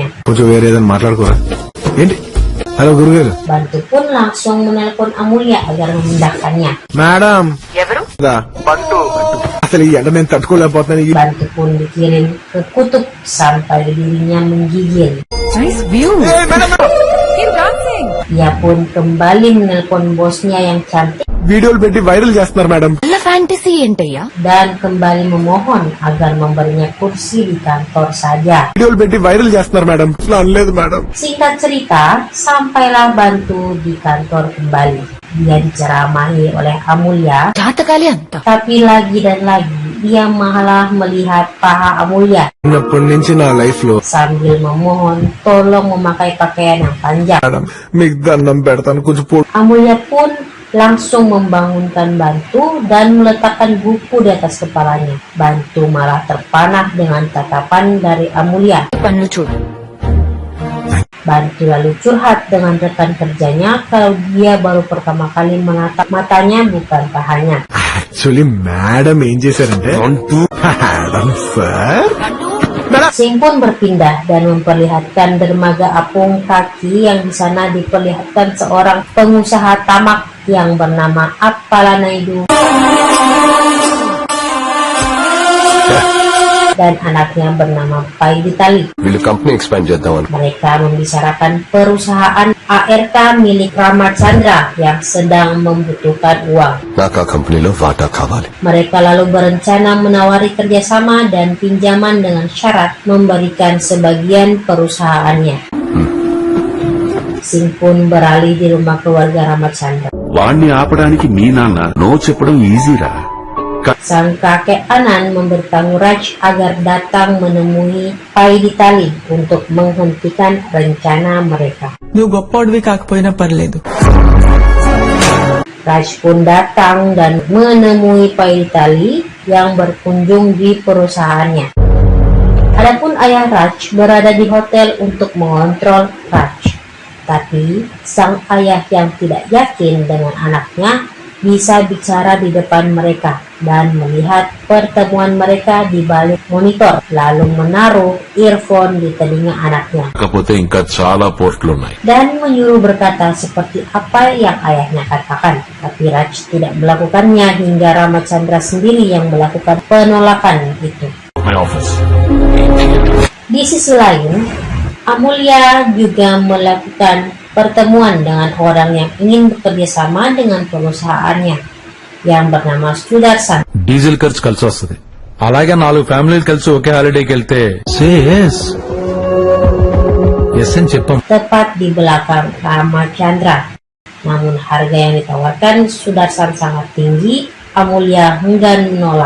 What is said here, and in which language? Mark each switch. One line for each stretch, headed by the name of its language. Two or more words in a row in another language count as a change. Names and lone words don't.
Telugu: కొంచెం వేరే ఏదైనా మాట్లాడుకోరా? ఏంటి? హలో గురుగారు.
Indonesian: Bantu pun langsung menelpon Amulya agar memindahkannya.
Telugu: మేడం ఎవరు? బంటు. అసలు ఈ ఎండ నేను తట్టుకోలేకపోతున్నాను.
Indonesian: Bantu pun dikirim ke kutub sampai dirinya menggigil.
English: Nice view. Keep dancing.
Indonesian: Ia pun kembali menelpon bosnya yang cantik
Telugu: వీడియోలు పెట్టి వైరల్ చేస్తున్నారు మేడం. వాళ్ళ ఫ్యాంటసీ ఏంటయ్యా?
Indonesian: dan kembali memohon agar memberinya kursi di kantor saja.
Telugu: వీడియోలు పెట్టి వైరల్ చేస్తున్నారు మేడం. అనలేదు మేడం.
Indonesian: Singkat cerita, sampailah Bantu di kantor kembali. Dia diceramahi oleh Amulya,
Telugu: జాతకాలే అంతా.
Indonesian: tapi lagi dan lagi ia malah melihat paha Amulya
Telugu: చిన్నప్పటి నుంచి నా లైఫ్ లో
Indonesian: sambil memohon tolong memakai pakaian yang panjang.
Telugu: మేడం మీకు దండం పెడతాను కొంచెం
Indonesian: Amulya pun langsung membangunkan Bantu dan meletakkan buku di atas kepalanya. Bantu malah terpanah dengan tatapan dari Amulya.
Telugu: పనులు చూడు.
Indonesian: Bantu lalu curhat dengan rekan kerjanya kalau dia baru pertama kali menatap matanya bukan pahanya.
Telugu: యాక్చువల్లీ మేడం ఏం చేశారంటే మేడం సార్
Indonesian: Sing pun berpindah dan memperlihatkan dermaga apung kaki yang di sana diperlihatkan seorang pengusaha tamak yang bernama Appalanaidu dan anaknya bernama Paiditali.
Telugu: వీళ్ళు
English: company expand
Telugu: చేద్దాం అని
Indonesian: Mereka membicarakan perusahaan ARK milik Ramachandra yang sedang membutuhkan uang.
Telugu: నాకు ఆ కంపెనీలో వాటా కావాలి.
Indonesian: Mereka lalu berencana menawari kerjasama dan pinjaman dengan syarat memberikan sebagian perusahaannya. Sing pun beralih di rumah keluarga Ramachandra.
Telugu: వాణ్ణి ఆపడానికి మీ నాన్న నో చెప్పడం ఈజీరా.
Indonesian: Sang kakek Anan memberitahu Raj agar datang menemui Paiditali untuk menghentikan rencana mereka.
Telugu: నువ్వు గొప్పోడివి కాకపోయినా పర్లేదు.
Indonesian: Raj pun datang dan menemui Paiditali yang berkunjung di perusahaannya. Adapun ayah Raj berada di hotel untuk mengontrol Raj. Tapi sang ayah yang tidak yakin dengan anaknya bisa bicara di depan mereka dan melihat pertemuan mereka di balik monitor, lalu menaruh earphone di telinga anaknya
Telugu: కాకపోతే ఇంకా చాలా పోర్టులు ఉన్నాయి.
Indonesian: dan menyuruh berkata seperti apa yang ayahnya katakan. Tapi Raj tidak melakukannya hingga Ramachandra sendiri yang melakukan penolakan itu.
English: My office.
Indonesian: Di sisi lain, Amulya juga melakukan pertemuan dengan orang yang ingin bekerja sama dengan perusahaannya yang bernama Sudarsan.
Telugu: డీజిల్ ఖర్చు కలిసి వస్తుంది. అలాగే 4 ఫ్యామిలీలు కలిసి ఒకే హాలిడేకి వెళ్తే ఎస్ అని చెప్పాం.
Indonesian: Tepat di belakang Ramachandra. Namun harga yang ditawarkan Sudarsan sangat tinggi. Amulya enggan menolak.